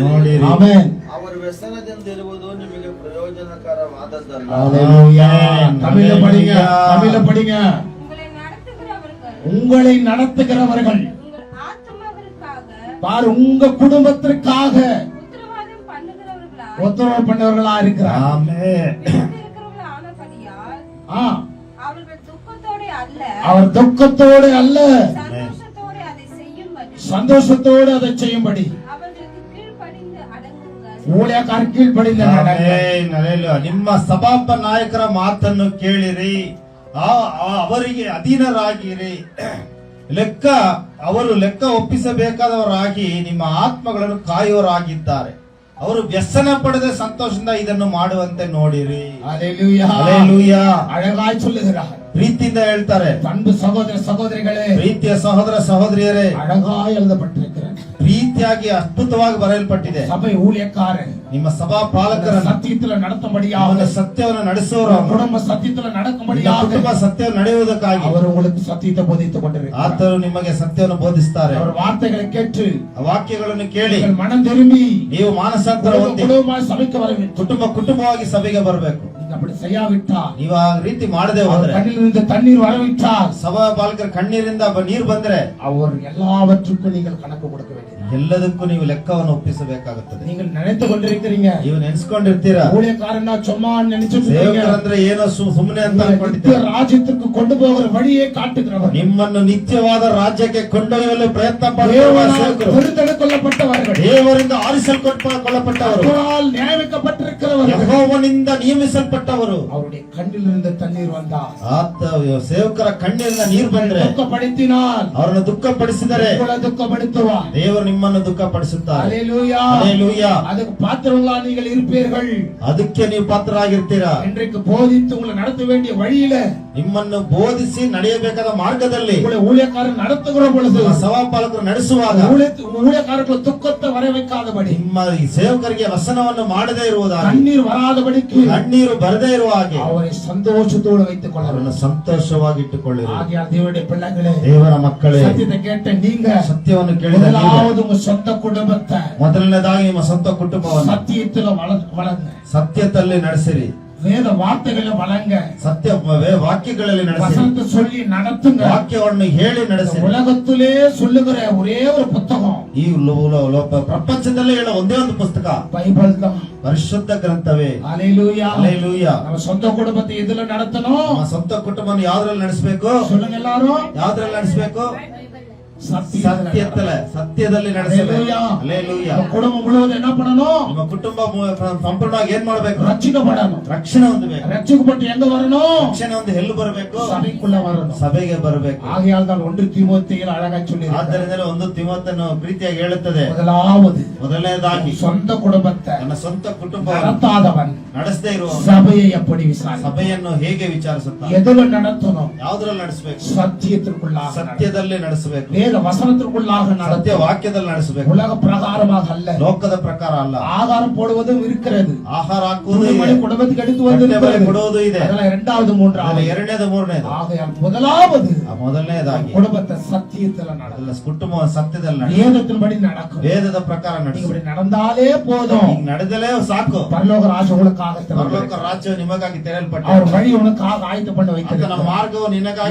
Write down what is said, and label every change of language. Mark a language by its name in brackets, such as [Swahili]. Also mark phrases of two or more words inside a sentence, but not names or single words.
[Kannada] ನೋಡಿರಿ. ಆಮೆನ್. ಅವರು ವ್ಯಸನದಿಂದಿರುವುದು ನಿಮಗೆ ಪ್ರಯೋಜನಕರವಾದದ್ದಲ್ಲ. [Tamil] ஹalleluya. தமிழ்ல படிங்க, தமிழ்ல படிங்க. உங்களை நடத்துகிறவர்கள் உங்களை நடத்துகிறவர்கள் உங்கள் ஆத்துமாவிற்காக பாரு, உங்க குடும்பத்திற்காக உத்தரவாதம் பண்ணுகிறவர்களா உத்தரவு பண்ணவர்களா இருக்கிறார். [Kannada] ಆಮೆನ್. [Tamil] இருக்கிறவர்கள் ஆனபடியால் ஆ அவர்கள் துக்கத்தோட அல்ல அவர் துக்கத்தோடு அல்ல, சந்தோஷத்தோட அதை செய்யும்படி சந்தோஷத்தோடு அதை செய்யும்படி அவர்களுக்கு கீழ்ப்படிந்து அடங்குங்கள். ஊழியக்கார கீழ்ப்படிந்த [Kannada] ಆಮೆನ್. ಹಲ್ಲೆಲೂಯಾ. ನಿಮ್ಮ ಸಭಾಪ ನಾಯಕರ ಮಾತನ್ನು ಕೇಳಿರಿ, ಅವರಿಗೆ ಅಧೀನರಾಗಿರಿ, ಅವರು ಲೆಕ್ಕ ಒಪ್ಪಿಸಬೇಕಾದವರಾಗಿ ನಿಮ್ಮ ಆತ್ಮಗಳನ್ನು ಕಾಯುವವರಾಗಿದ್ದಾರೆ. ಅವರು ವ್ಯಸನ ಪಡೆದ ಸಂತೋಷದಿಂದ ಇದನ್ನು ಮಾಡುವಂತೆ ನೋಡಿರಿ. [Tamil] ஹalleluya. [Kannada] ಹಲ್ಲೆಲೂಯಾ. [Tamil] அழகாய் சொல்லுகிறார். [Kannada] ಪ್ರೀತಿಯಿಂದ ಹೇಳ್ತಾರೆ. [Tamil] அன்பு சகோதர சகோதரிகளே, [Kannada] ಪ್ರೀತಿಯ ಸಹೋದರ ಸಹೋದರಿಯರೇ, [Tamil] அழகாய் எழுதப்பட்டிருக்கிறது. [Kannada] ಪ್ರೀತಿಯಾಗಿ ಅದ್ಭುತವಾಗಿ ಬರೆಯಲ್ಪಟ್ಟಿದೆ. [Tamil] சபை ஊழியக்காரர் [Kannada] ನಿಮ್ಮ ಸಭಾ ಪಾಲಕರ [Tamil] சத்தியத்துல நடத்தும்படியாக, [Kannada] ಸತ್ಯವನ್ನು ನಡೆಸುವವರು, [Tamil] குடும்ப சத்தியத்துல [Kannada] ನಿಮ್ಮ [Tamil] நடக்கும்படியாக [Kannada] ಕುಟುಂಬ ಸತ್ಯವನ್ನು ನಡೆಯುವುದಕ್ಕಾಗಿ [Tamil] அவர் உங்களுக்கு சத்தியத்தை போதித்துக் கொண்டிருக்கிறார். [Kannada] ಆತನು ನಿಮಗೆ ಸತ್ಯವನ್ನು ಬೋಧಿಸ್ತಾರೆ. [Tamil] அவர் வார்த்தைகளை கேட்டு [Kannada] ಆ ವಾಕ್ಯಗಳನ್ನು ಕೇಳಿ [Tamil] நீங்கள் மனம் திரும்பி [Kannada] ನೀವು ಮಾನಸಾಂತರ ಹೊಂದಿ [Tamil] குடும்பமாய் சபைக்கு வர வேண்டும். [Kannada] ಕುಟುಂಬವಾಗಿ ಸಭೆಗೆ ಬರಬೇಕು. [Tamil] நீங்க அப்படி செய்யாவிட்டால், [Kannada] ನೀವು ಆ ರೀತಿ ಮಾಡದೆ [Tamil] அவர் [Kannada] ಹೋದ್ರೆ, [Tamil] கண்ணிலிருந்து தண்ணீர் வரவிட்டால், [Kannada] ಸಭಾ ಪಾಲಕರ ಕಣ್ಣೀರಿಂದ ನೀರು ಬಂದ್ರೆ [Tamil] அவர் எல்லாவற்றுக்கும் நீங்கள் கணக்கு கொடுக்க வேண்டும். [Kannada] ಎಲ್ಲದಕ್ಕೂ ನೀವು ಲೆಕ್ಕವನ್ನು ಒಪ್ಪಿಸಬೇಕಾಗುತ್ತದೆ. [Tamil] நீங்கள் நினைத்து கொண்டிருக்கிறீங்க [Kannada] ನೀವು ನೆನೆಸ್ಕೊಂಡಿರ್ತೀರಾ [Tamil] ஊழியக்காரனா சும்மா நினைச்சிட்டு [Kannada] ಸೇವಕರಂದ್ರೆ ಏನೋ ಸುಮ್ಮನೆ ಅಂತ [Tamil] நித்திய [Kannada] ಅನ್ಕೊಂಡಿರ್ತೀರ. [Tamil] ராஜ்யத்துக்கு கொண்டு போகிற வழியை காட்டுகிறவர், [Kannada] ನಿಮ್ಮನ್ನು ನಿತ್ಯವಾದ ರಾಜ್ಯಕ್ಕೆ ಕೊಂಡೊಯ್ಯಲು ಪ್ರಯತ್ನ ಪಡುವ [Tamil] தேவனால் [Kannada] ಸೇವಕರು, [Tamil] தெரிந்தெடுக்கொள்ளப்பட்டவர்கள், [Kannada] ದೇವರಿಂದ ಆರಿಸಲ್ಪಟ್ಟವರು, [Tamil] அவரால் நியமிக்கப்பட்டிருக்கிறவர்கள், [Kannada] ಯೆಹೋವನಿಂದ ನಿಯಮಿಸಲ್ಪಟ್ಟವರು. [Tamil] அவருடைய கண்ணிலிருந்து தண்ணீர் வந்தால், [Kannada] ಆತ ಸೇವಕರ ಕಣ್ಣಿನಿಂದ ನೀರು ಬಂದ್ರೆ, [Tamil] துக்கப்படுத்தினால் [Kannada] ಅವರನ್ನು ದುಃಖಪಡಿಸಿದರೆ [Tamil] உங்களை துக்கப்படுத்துவார். [Kannada] ದೇವರು ನಿಮ್ಮನ್ನು ದುಃಖಪಡಿಸುತ್ತಾರೆ. [Tamil] ஹalleluya. [Kannada] ಹಲ್ಲೆಲೂಯಾ. [Tamil] அதுக்கு பாத்திரங்களா நீங்கள் இருப்பீர்கள். [Kannada] ಅದಕ್ಕೆ ನೀವು ಪಾತ್ರರಾಗಿರ್ತೀರಾ. [Tamil] இன்றைக்கு போதித்து உங்களை நடத்த வேண்டிய வழியில [Kannada] ನಿಮ್ಮನ್ನು ಬೋಧಿಸಿ ನಡೆಯಬೇಕಾದ ಮಾರ್ಗದಲ್ಲಿ [Tamil] உங்களை ஊழியக்காரர் நடத்துகிற பொழுது [Kannada] ಸಭಾಪಾಲಕರು ನಡೆಸುವಾಗ [Tamil] ஊழியக்காரர்கள் துக்கத்தை வர வைக்காதபடி, [Kannada] ನಿಮ್ಮ ಈ ಸೇವಕರಿಗೆ ವಸನವನ್ನು ಮಾಡದೇ ಇರುವುದಾಗಿ, [Tamil] கண்ணீர் வராதபடிக்கு [Kannada] ಕಣ್ಣೀರು ಬರದೇ ಇರುವ ಹಾಗೆ [Tamil] அவரை சந்தோஷத்தோடு வைத்துக் கொள்ள [Kannada] ಅವರನ್ನು [Tamil] வேண்டும். [Kannada] ಸಂತೋಷವಾಗಿಟ್ಟುಕೊಳ್ಳಿರಿ. [Tamil] ஆகையால் தேவனுடைய பிள்ளைகளே, [Kannada] ದೇವರ ಮಕ್ಕಳೇ, [Tamil] சத்தியத்தை கேட்ட நீங்க [Kannada] ಸತ್ಯವನ್ನು ಕೇಳಿದ ನೀವು [Tamil] முதலாவது உங்க சொந்த குடும்பத்தை [Kannada] ಮೊದಲನೇದಾಗಿ ನಿಮ್ಮ ಸ್ವಂತ ಕುಟುಂಬವನ್ನು [Tamil] சத்தியத்துல வளங்க, [Kannada] ಸತ್ಯದಲ್ಲಿ ನಡೆಸಿರಿ. [Tamil] வேத வார்த்தைகளை வளங்க, [Kannada] ಸತ್ಯ ವಾಕ್ಯಗಳಲ್ಲಿ ನಡೆಸಿರಿ. [Tamil] வசனத்தை சொல்லி நடத்துங்க. [Kannada] ವಾಕ್ಯವನ್ನು ಹೇಳಿ ನಡೆಸಿರಿ. [Tamil] உலகத்திலே சொல்லுகிற ஒரே ஒரு புத்தகம் [Kannada] ಈ ಪ್ರಪಂಚದಲ್ಲೇ ಹೇಳೋ ಒಂದೇ ಒಂದು ಪುಸ್ತಕ [Tamil] பைபிள் தான். [Kannada] ಪರಿಶುದ್ಧ ಗ್ರಂಥವೇ. [Tamil] ஹalleluya. [Kannada] ಹಲ್ಲೆಲೂಯಾ. [Tamil] நம்ம சொந்த குடும்பத்தை எதுல நடத்தணும்? [Kannada] ನಮ್ಮ ಸ್ವಂತ ಕುಟುಂಬವನ್ನು ಯಾವ್ದ್ರಲ್ಲಿ ನಡೆಸಬೇಕು? [Tamil] சொல்லுங்க எல்லாரும். [Kannada] ಯಾವ್ದ್ರಲ್ಲಿ ನಡೆಸಬೇಕು? [Tamil] சத்தியத்துல. [Kannada] ಸತ್ಯದಲ್ಲಿ ನಡೆಸಬೇಕು. [Tamil] ஹalleluya. [Kannada] ಹಲ್ಲೆಲೂಯಾ. [Tamil] நம்ம குடும்பம் முழுவதும் என்ன பண்ணணும்? [Kannada] ನಿಮ್ಮ ಕುಟುಂಬ ಸಂಪೂರ್ಣವಾಗಿ ಏನ್ ಮಾಡ್ಬೇಕು? [Tamil] ரட்சிக்கப்படணும். [Kannada] ರಕ್ಷಣೆ ಹೊಂದಬೇಕು. [Tamil] ரட்சிக்கப்பட்டு எங்க வரணும்? [Kannada] ರಕ್ಷಣೆ ಒಂದು ಎಲ್ಲಿ ಬರಬೇಕು? [Tamil] சபைக்குள்ள வரணும். [Kannada] ಸಭೆಗೆ ಬರಬೇಕು. [Tamil] ஆகையால் தான் 1 தீமோத்தேயுவில் அழகா சொல்லி [Kannada] ಆದ್ದರಿಂದ ಒಂದು ತಿಮೋಥನು ಪ್ರೀತಿಯಾಗಿ ಹೇಳುತ್ತದೆ, [Tamil] முதலாவது [Kannada] ಮೊದಲನೇದಾಗಿ [Tamil] சொந்த குடும்பத்தை [Kannada] ತನ್ನ ಸ್ವಂತ ಕುಟುಂಬ [Tamil] நடத்தாதவன் [Kannada] ನಡೆಸದೇ ಇರುವ [Tamil] சபையை எப்படி விசாரி [Kannada] ಸಭೆಯನ್ನು ಹೇಗೆ ವಿಚಾರಿಸುತ್ತಾರೆ? [Tamil] எதுல நடத்தணும்? [Kannada] ಯಾವುದ್ರಲ್ಲಿ ನಡೆಸಬೇಕು? [Tamil] சத்தியத்திற்குள்ளாக [Kannada] ಸತ್ಯದಲ್ಲೇ ನಡೆಸಬೇಕು. [Tamil] வேத வசனத்திற்குள்ளாக [Kannada] ಸತ್ಯ [Tamil] நடத்த [Kannada] ವಾಕ್ಯದಲ್ಲಿ ನಡೆಸಬೇಕು. [Tamil] உலக பிரகாரமாக அல்ல. [Kannada] ಲೋಕದ ಪ್ರಕಾರ ಅಲ್ಲ. [Tamil] ஆகாரம் போடுவதும் இருக்கிறது, [Kannada] ಆಹಾರ ಹಾಕುವುದು [Tamil] துணிமணி [Kannada] ಇದೆ, [Tamil] குடும்பத்துக்கு எடுத்து [Kannada] ಬಟ್ಟೆ ಬರೆ [Tamil] வந்து [Kannada] ಕೊಡುವುದು ಇದೆ. [Tamil] அதெல்லாம் இரண்டாவது [Kannada] ಅದರಲ್ಲಿ [Tamil] மூன்றாவது. [Kannada] ಎರಡನೇದು ಮೂರನೇದು. [Tamil] ஆகையால் முதலாவது [Kannada] ಮೊದಲನೇದಾಗಿ [Tamil] குடும்பத்தை சத்தியத்துல நடக்கும், [Kannada] ಅದೆಲ್ಲ ಕುಟುಂಬ ಸತ್ಯದಲ್ಲಿ ನಡೆಸಿ [Tamil] வேதத்தின்படி நடக்கும். [Kannada] ವೇದದ ಪ್ರಕಾರ [Tamil] நீங்க [Kannada] ನಡೆಸಿ [Tamil] இப்படி நடந்தாலே போதும், [Kannada] ಈಗ ನಡೆದಲೇ ಸಾಕು. [Tamil] பரலோக ராஜ்யம் உங்களுக்காக [Kannada] ಪರಲೋಕ [Tamil] திறந்திருக்கிறது. [Kannada] ರಾಜ್ಯವು ನಿಮಗಾಗಿ ತೆರೆಯಲ್ಪಟ್ಟ [Tamil] அவர் வழி உனக்காக ஆயத்தம் பண்ணி [Kannada] ಆತನ [Tamil] வைத்திருக்கிறார். [Kannada] ಮಾರ್ಗವು ನಿನಗಾಗಿ